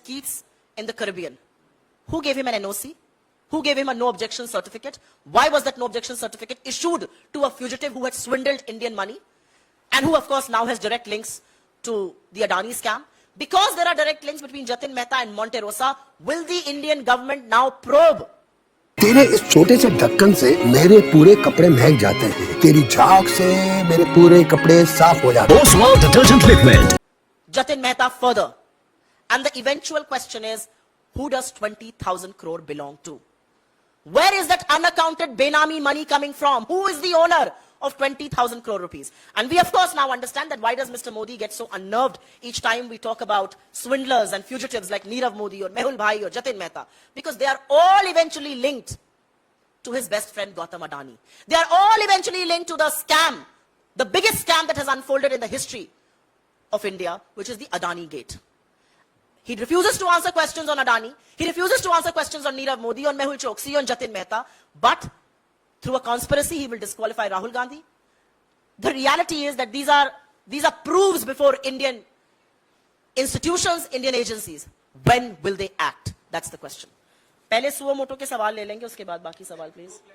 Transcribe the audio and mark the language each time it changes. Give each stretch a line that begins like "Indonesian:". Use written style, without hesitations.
English: Kitts in the Caribbean. Who gave him an NOC? Who gave him a no objection certificate? Why was that no objection certificate issued to a fugitive who had swindled Indian money? And who, of course, now has direct links to the Adani scam? Because there are direct links between Jatin Mehta and Monte Rosa, will the Indian government now probe?
Hindi: तेरे इस छोटे से ढक्कन से मेरे पूरे कपड़े महक जाते हैं तेरी झाग से मेरे पूरे कपड़े साफ हो जाते हैं Oswal detergent liquid
English: Jatin Mehta further. And the eventual question is, who does 20,000 crore belong to? Where is that unaccounted Benami money coming from? Who is the owner of 20,000 crore rupees? And we of course now understand that why does Mr. Modi get so unnerved each time we talk about swindlers and fugitives like Nirav Modi or Mehul Bhai or Jatin Mehta? Because they are all eventually linked to his best friend Gautam Adani. They are all eventually linked to the scam, the biggest scam that has unfolded in the history of India, which is the Adani Gate. He refuses to answer questions on Adani. He refuses to answer questions on Nirav Modi, on Mehul Choksi, on Jatin Mehta. But through a conspiracy, he will disqualify Rahul Gandhi. The reality is that these are proofs before Indian institutions, Indian agencies. When will they act? That's the question.
Hindi: पहले suo motu के सवाल ले लेंगे, उसके बाद बाकी सवाल please.